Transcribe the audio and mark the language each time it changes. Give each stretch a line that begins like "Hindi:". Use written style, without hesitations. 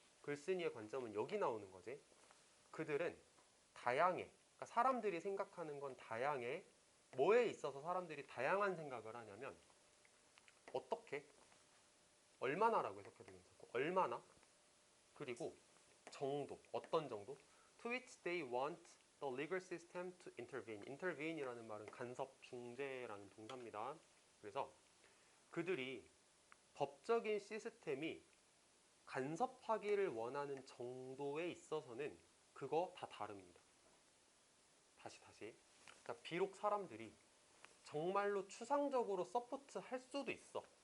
Korean: 글쓴이의 관점은 여기 나오는 거지. 그들은 다양해. 그러니까 사람들이 생각하는 건 다양해. 뭐에 있어서 사람들이 다양한 생각을 하냐면 어떻게? 얼마나라고 해석해도 괜찮고 얼마나? 그리고 정도. 어떤 정도?
English: To which they want the legal system to intervene.
Korean: intervene이라는 말은 간섭, 중재라는 동사입니다. 그래서 그들이 법적인 시스템이 간섭하기를 원하는 정도에 있어서는 그거 다 다릅니다. 다시. 그러니까 비록 사람들이 정말로 추상적으로 서포트 할 수도 있어.